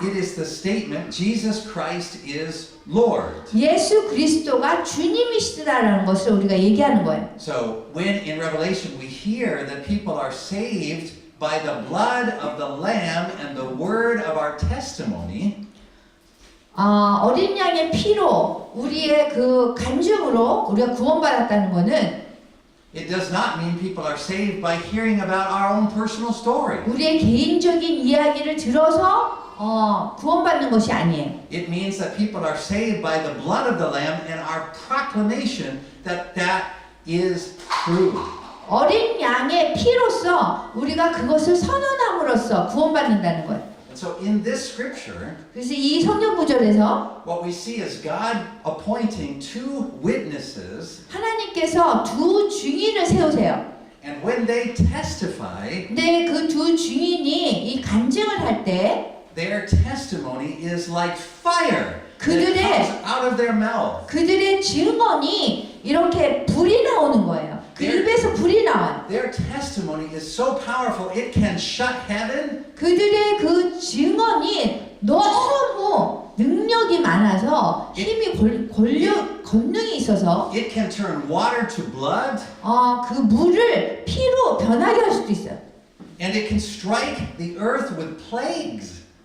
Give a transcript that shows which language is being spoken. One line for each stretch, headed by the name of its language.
English: It is the statement, Jesus Christ is Lord.
Korean: 예수 그리스도가 주님이시다라는 것을 우리가 얘기하는 거예요.
English: So when in Revelation we hear that people are saved by the blood of the Lamb and the word of our testimony,
Korean: 어린 양의 피로 우리의 그 간증으로 우리가 구원받았다는 것은
English: it does not mean people are saved by hearing about our own personal story.
Korean: 우리의 개인적인 이야기를 들어서 구원받는 것이 아니에요.
English: It means that people are saved by the blood of the Lamb and our proclamation that that is true.
Korean: 어린 양의 피로서 우리가 그것을 선언함으로써 구원받는다는 거예요.
English: And so in this scripture,
Korean: 그래서 이 성경 구절에서
English: what we see is God appointing two witnesses,
Korean: 하나님께서 두 증인을 세우세요.
English: and when they testify,
Korean: 근데 그 두 증인이 이 간증을 할 때
English: their testimony is like fire that
Korean: 그들의-
English: comes out of their mouth.
Korean: 그들의 증언이 이렇게 불이 나오는 거예요. 그 입에서 불이 나와요.
English: Their testimony is so powerful it can shut heaven
Korean: 그들의 그 증언이 너무 능력이 많아서 힘이 권능이 있어서
English: it can turn water to blood,
Korean: 그 물을 피로 변하게 할 수도 있어요.
English: and it can strike the earth with plagues.